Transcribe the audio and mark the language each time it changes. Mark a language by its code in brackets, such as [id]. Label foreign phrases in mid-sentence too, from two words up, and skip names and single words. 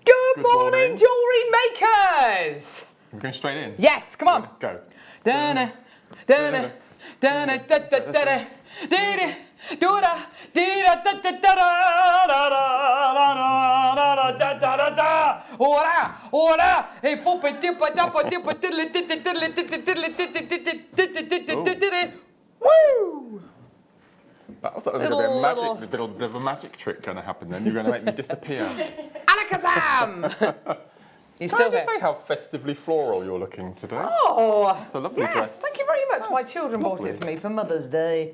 [en] Good morning, jewellery makers! We're going straight in? Yes, come on. Go. Dana, dana, dana, da da da da, dana, dura, dira da da da da da da da da. Ora, ora, hey, popa dipa dapa dipa diddly diddly diddly diddly diddly diddly. Woo! I thought there was going to be a magic, bit of a magic trick going to happen then. You're going to make me disappear. Alakazam! You Can I just say how festively floral you're looking today? Oh, it's a lovely yes, dress. Thank you very much. My Yes, children bought it for me for Mother's Day.